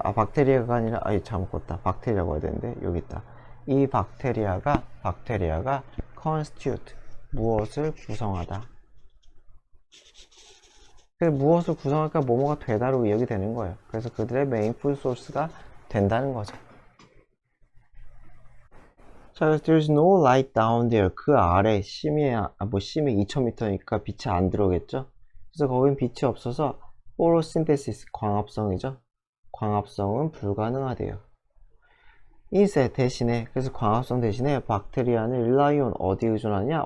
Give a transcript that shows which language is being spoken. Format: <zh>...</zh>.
<ko>박테리아가 아니라, 잘못 껐다. 박테리아라고 해야 되는데 여기 있다. 이 박테리아가 constitute, 무엇을 구성하다. 무엇을 구성할까? 뭐뭐가 되다로 이야기 되는 거예요. 그래서 그들의 메인 푸드 소스가 된다는 거죠. 자, 그래서</ko> <en>there's no light down there.</en> <ko>그 아래 심해 2000m니까 빛이 안 들어오겠죠. 그래서 거긴 빛이 없어서 photosynthesis, 광합성이죠. 광합성은 불가능하대요. 인쇄 대신에, 그래서 광합성 대신에 박테리아는</ko> <en>rely on,</en> <ko>어디 의존하냐?</ko>